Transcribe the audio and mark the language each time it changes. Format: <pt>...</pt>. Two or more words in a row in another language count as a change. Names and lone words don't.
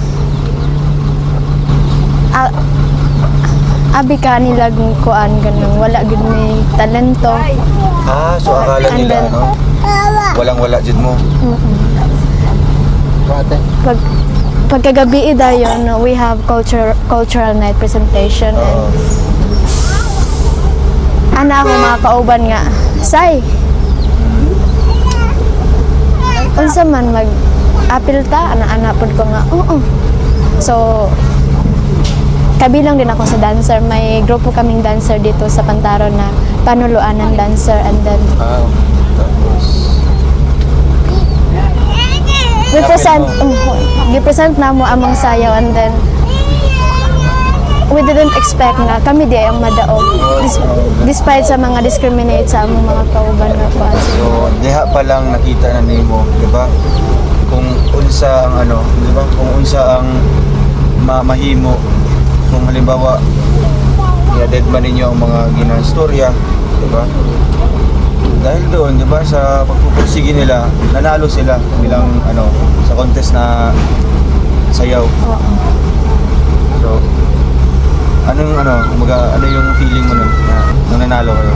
<ceb>Abi ka nila kuan ganun, wala gud may talento.</ceb> <tl>So akala</tl> <en>And</en> <tl>nila,</tl> <en>then-</en> <tl>walang-wala dyan mo. Pagkagabi dayon,</tl> <en>we have cultural night presentation and</en> <ceb>ana ako mga kauban nga, say, unsa man mag-apil ta, ana-ana pod ko nga, oo.</ceb> <tl>So, kabilang din ako sa dancer. May grupo kaming dancer dito sa Pantaro na panuluanan</tl> <en>dancer and then</en> <tl>Tapos,</tl> <ceb>represent na mo among sayaw</ceb> <en>and then we didn't expect</en> <ceb>nga kami di ang madaog despite sa mga discriminate sa among mga kauban nga pa. so diha pa lang nakita na nimo, di ba? Kung unsa ang di ba? Kung unsa ang mahimo, kung halimbawa i-dead man ninyo ang mga ginang storya, di ba?</ceb> <tl>Dahil doon, di ba, sa pagpupursige nila, nanalo sila bilang sa contest na sayaw. So, ano yung feeling mo nun nung nanalo kayo?</tl>